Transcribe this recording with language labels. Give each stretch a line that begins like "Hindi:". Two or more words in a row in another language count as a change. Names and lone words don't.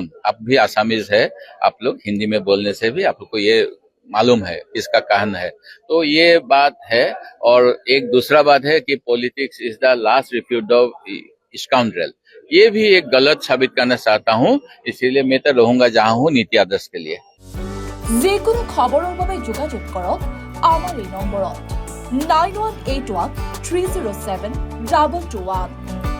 Hindi: आप भी आसामीज है, आप लोग हिंदी में बोलने से भी आप लोग को ये मालूम है किसका कहन है। तो ये बात है। और एक दूसरा बात है कि
English: politics is the last refuge of scoundrel,
Hindi: ये भी एक गलत साबित करना चाहता हूँ। इसीलिए मैं तो रहूंगा जहाँ हूँ, नीति आदर्श के लिए।
Assamese: যিকোনো খবৰৰ বাবে যোগাযোগ কৰক আমাৰ এই নম্বৰত 9181 307 221।